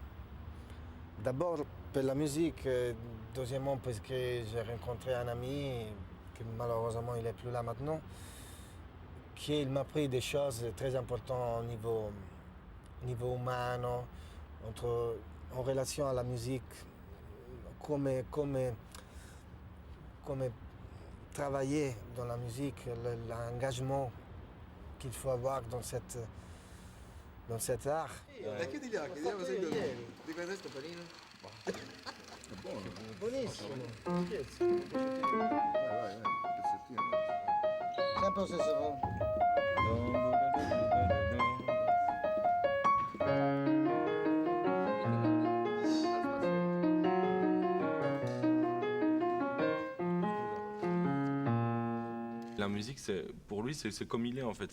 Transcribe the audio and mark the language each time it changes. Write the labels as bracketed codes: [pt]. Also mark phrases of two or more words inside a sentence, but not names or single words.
[fr] D'abord pour la musique, deuxièmement parce que j'ai rencontré un ami, qui malheureusement il n'est plus là maintenant, qui m'a appris des choses très importantes au niveau humain, en relation à la musique, comme travailler dans la musique, l'engagement qu'il faut avoir dans cet art. [it] Chiudi gli occhi, vediamo se di questo panino. Buonissimo. Vai, un pezzettino. Sempre lo stesso. [fr] La musique, pour lui, c'est comme il est en fait.